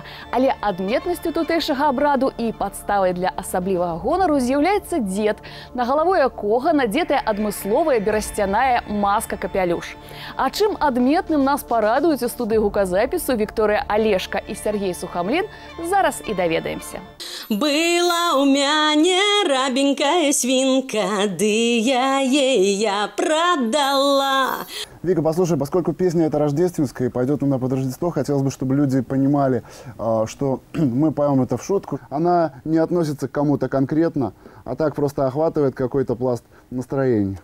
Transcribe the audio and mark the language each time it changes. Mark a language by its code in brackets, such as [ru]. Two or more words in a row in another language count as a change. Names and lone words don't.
[be] Але адметнасцю тутэйшага абраду і падставай для асаблівага гонару з'яўляецца дзед, на галаву якога надзетая адмысловая берасцяная маска-капялюш. А чым адметным нас парадуюць у студыі гуказапісу Вікторыя Алешка і Сергей Сухамлін, зараз і даведаемся. Была у мяне рабенькая свинка, я продала. [ru] Вика, послушай, поскольку песня эта рождественская и пойдет она под Рождество, хотелось бы, чтобы люди понимали, что мы поем это в шутку. Она не относится к кому-то конкретно, а так просто охватывает какой-то пласт настроения.